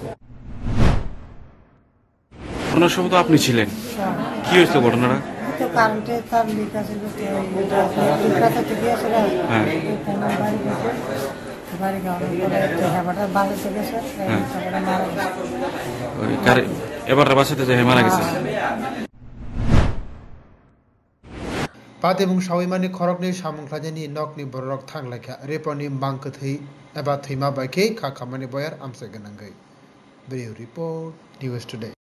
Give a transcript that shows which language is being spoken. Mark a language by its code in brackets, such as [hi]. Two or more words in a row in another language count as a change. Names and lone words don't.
[bn] ঘটনার সময় তো আপনি ছিলেন কি হয়েছিল ঘটনাটা তো কারেন্টে তার লিক আছে কাটাতে গিয়েছিল বাড়ি গাওয়ার বাসা থেকে এবার বাসাতে যে মারা গেছে [trp] Patimung Shawimani Korokni Samungklani Nokni Borok Tanglaka Reponi Mankathi Eba Thima Bake Kakamani Boyar Amsaganangai. [en] Video report News Today.